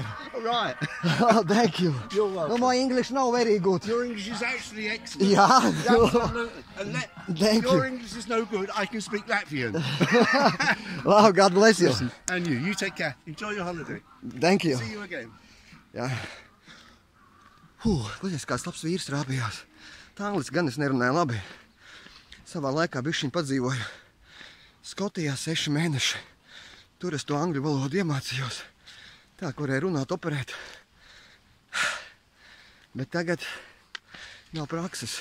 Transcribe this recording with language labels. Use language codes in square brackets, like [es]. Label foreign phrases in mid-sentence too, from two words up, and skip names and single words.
[en] All right. Oh, thank you. You're No, welcome. my English now very good. Your English is actually excellent. Yeah. Your Thank you. English is no good. I can speak Latvian. Wow, God bless you. And you take care. Enjoy your holiday. Thank you. See you again. [lv] Jā. Klausies, kāds labs vīrs rāpījās. Tā angliski gan es nerunāju labi. Savā laikā bišķiņ padzīvoju Skotijā 6 mēneši. Tur es to angļu valodu iemācījos. Tā, kurēja runāt, operēt. Bet tagad nav prakses.